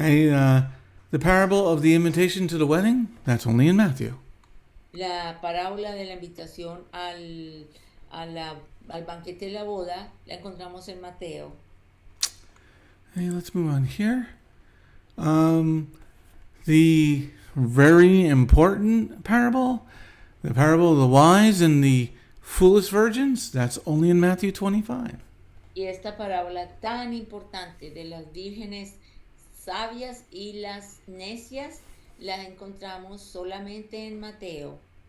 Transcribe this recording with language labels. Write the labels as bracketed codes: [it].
[en] The parable of the invitation to the wedding, that's only in Matthew. [es] La parábola de la invitación al banquete de la boda la encontramos en Mateo. [en] Hey, let's move on here. The very important parable, the parable of the wise and the foolish virgins, that's only in Matthew 25. [es] Y esta parábola tan importante de las vírgenes sabias y las necias la encontramos solamente en Mateo.